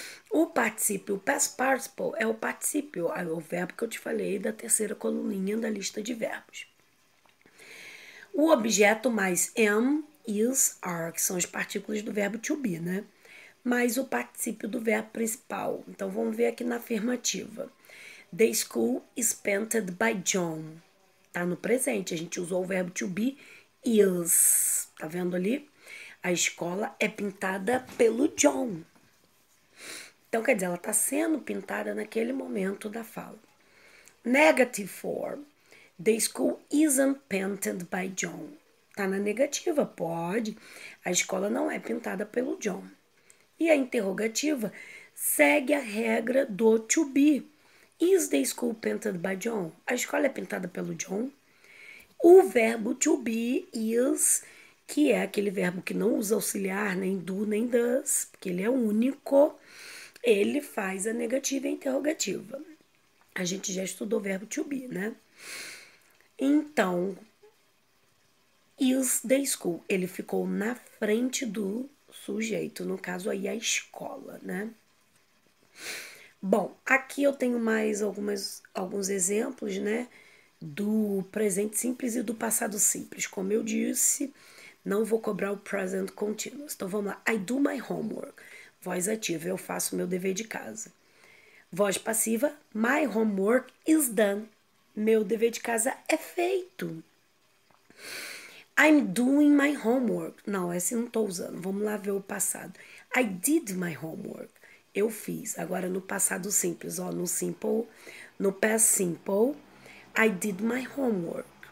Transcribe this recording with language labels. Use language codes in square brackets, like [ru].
[pt] O particípio, o past participle, é o particípio, é o verbo que eu te falei da terceira coluninha da lista de verbos. O objeto mais am, is, are, que são as partículas do verbo to be, né? Mais o particípio do verbo principal. Então, vamos ver aqui na afirmativa. [en] The school is painted by John. [pt] Tá no presente, a gente usou o verbo to be, is. Tá vendo ali? A escola é pintada pelo John. Então, quer dizer, ela está sendo pintada naquele momento da fala. [en] Negative form. The school isn't painted by John. [pt] Tá na negativa, pode. A escola não é pintada pelo John. E a interrogativa segue a regra do to be. [en] Is the school painted by John? [pt] A escola é pintada pelo John? O verbo to be is, que é aquele verbo que não usa auxiliar, nem do, nem does, porque ele é único, ele faz a negativa e a interrogativa. A gente já estudou o verbo to be, né? Então, is the school, ele ficou na frente do sujeito, no caso aí a escola, né? Bom, aqui eu tenho mais alguns exemplos, né? Do presente simples e do passado simples. Como eu disse, não vou cobrar o present continuous. Então vamos lá. [en] I do my homework. [pt] Voz ativa, eu faço meu dever de casa. Voz passiva, [en] my homework is done. [pt] Meu dever de casa é feito. [en] I'm doing my homework. [pt] Não, esse não estou usando. Vamos lá ver o passado. [en] I did my homework. [pt] Eu fiz. Agora no passado simples, ó, no simple, no past simple, [en] I did my homework.